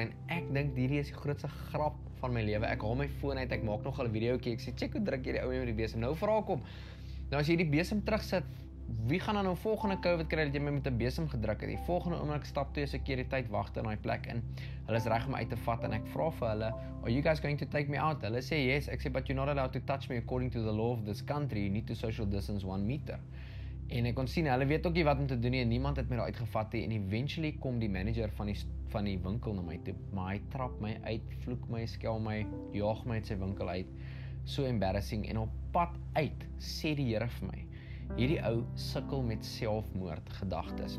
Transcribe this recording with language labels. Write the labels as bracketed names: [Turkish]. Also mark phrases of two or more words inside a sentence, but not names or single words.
[Afrikaans] En ek dink hierdie is die grootste grap van my lewe. Ek haal my foon uit, ek maak nog 'n videoetjie. Ek sê, "Check hoe druk hierdie ou met die besem." Nou vra ek hom, nou as jy die besem terugsit, wie gaan dan nou volgende COVID kry dat jy my met 'n besem gedruk het? Die volgende oomblik stap 2 sekuriteit wagte in daai plek in. Hulle is reg om my uit te vat en ek vra vir hulle, [English] "Are you guys going to take me out?" [Afrikaans] Hulle sê, "Yes." Ek sê, [English] "But you're not allowed to touch me according to the law of this country. You need to social distance 1 meter." [Afrikaans] En ek kon sien, hulle weet ook nie wat om te doen nie en niemand het my daar uitgevat nie. En eventually kom die manager van die winkel na my toe, maar hy trap my uit, vloek my, skel my, jaag my uit sy winkel uit. [English] So embarrassing. [Afrikaans] En op pad uit sê die Here vir my, hierdie ou sukkel met selfmoordgedagtes.